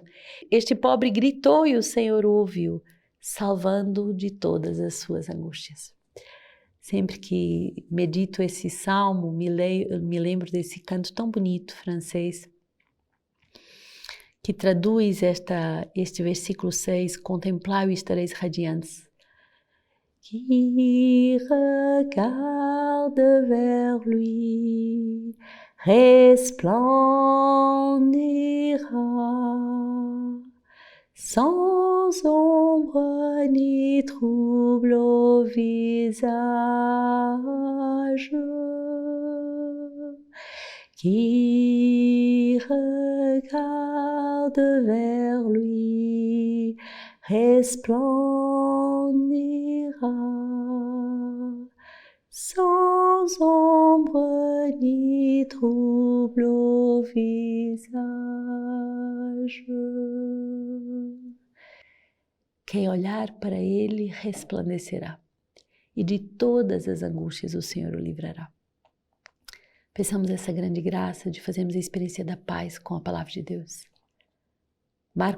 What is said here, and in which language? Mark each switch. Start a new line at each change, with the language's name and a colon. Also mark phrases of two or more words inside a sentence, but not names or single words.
Portuguese: Este pobre gritou e o Senhor o ouviu, salvando-o de todas as suas angústias. Sempre que medito esse salmo, me lembro desse canto tão bonito francês, que traduz este versículo 6, contemplai-o e estareis radiantes.
French: Qui regarde vers lui resplendira, sans ombre ni trouble au visage. Qui regarde vers lui resplendira, sans ombre ni trouble au visage.
Portuguese: Quem olhar para ele resplandecerá, e de todas as angústias o Senhor o livrará. Peçamos essa grande graça de fazermos a experiência da paz com a palavra de Deus.